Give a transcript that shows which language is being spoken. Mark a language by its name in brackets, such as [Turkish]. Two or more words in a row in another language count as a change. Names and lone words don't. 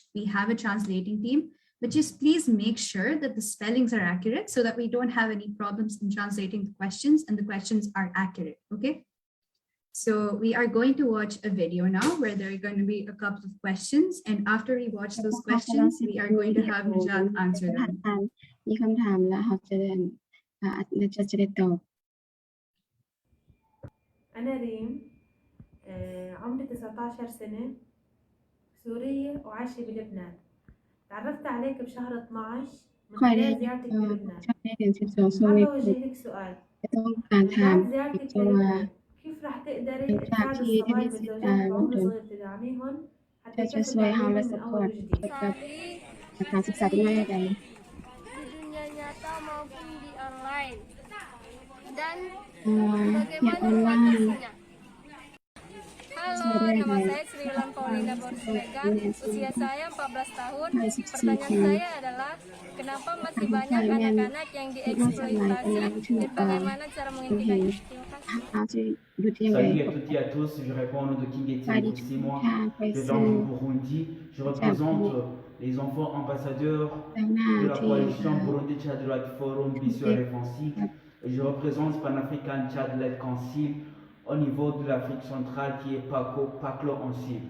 [English] We have a translating team, but just please make sure that the spellings are accurate so that we don't have any problems in translating the questions and the questions are accurate, okay? So we are going to watch a video now where there are going to be a couple of questions, and after we watch those questions, we are going to have Najat answer them. [Thai] มีคำถามแล้วเขาจะเดินจะได้ตอบ [Arabic] أنا ريم عمري 19 سنة سورية وعايشة بلبنان. تعرفت عليك بشهر 12 من خلال زيارتك للبنان. حابة أوجه لك سؤال. بعد زيارتك للبنان كيف رح تقدري تساعدي الصبايا بالزوجات بعمر صغير تدعميهم حتى يكسبوا تعليمهم من أول وجديد؟ [Thai] การศึกษาที่ไม่ได้ [Indonesian] di dunia nyata maupun di online dan ya bagaimana online kualitasnya. Halo, nama saya Sri Wulan Paulina Borsmega, usia saya 14 tahun. Pertanyaan saya adalah, kenapa masih banyak anak-anak yang dieksploitasi dan bagaimana cara menghentikannya? Terima kasih. [French] Salut à toutes et à tous, je réponds au nom de King Etienne, c'est moi, de langue Burundi. Je représente les enfants ambassadeurs de la coalition Burundi Chad Right Forum Bissau Réfensif. Je représente Pan-African Chad Led Council au niveau de l'Afrique centrale qui est PACLO en cible.